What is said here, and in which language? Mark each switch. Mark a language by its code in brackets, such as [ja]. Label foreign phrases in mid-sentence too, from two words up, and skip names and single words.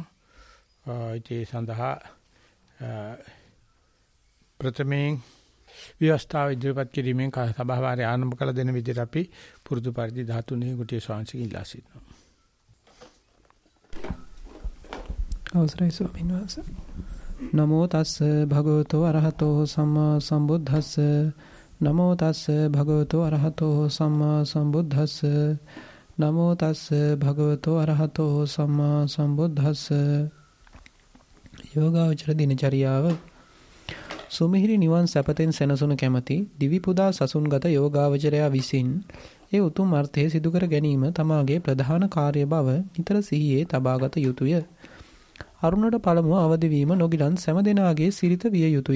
[si] ඒ සඳහා ප්‍රථමයෙන් විවස්ථාව ඉදිරිපත් කිරීමෙන් සභාවාරය ආරම්භ කළ දෙන විදිහට අපි පුරුදු පරිදි 13 කුටිය ස්වාමීන් ඉල්ලා සිටිනවා. අවසරයි ස්වාමීන් වහන්සේ. [pi] නමෝ තස්ස භගවතෝ අරහතෝ සම්මා සම්බුද්දස්ස නමෝ තස්ස භගවතෝ අරහතෝ සම්මා සම්බුද්දස්ස නමෝ තස්ස භගවතෝ අරහතෝ සම්මා සම්බුද්දස්ස. [si] යෝගාවචර දිනචරියාව. සුමිහිරි නිවන් සැපතෙන් සැනසුණු කැමැති දිවි පුදා සසුන්ගත යෝගාවචරයා විසින් ඒ උතුම් අර්ථය සිදු කර ගැනීම තමාගේ ප්‍රධාන කාර්ය බව නිතර සිහියේ තබාගත යුතුය. අරුණට පළමුව අවදි වීම නොගිලන් සෑම දෙනාගේ සිරිත විය යුතුය.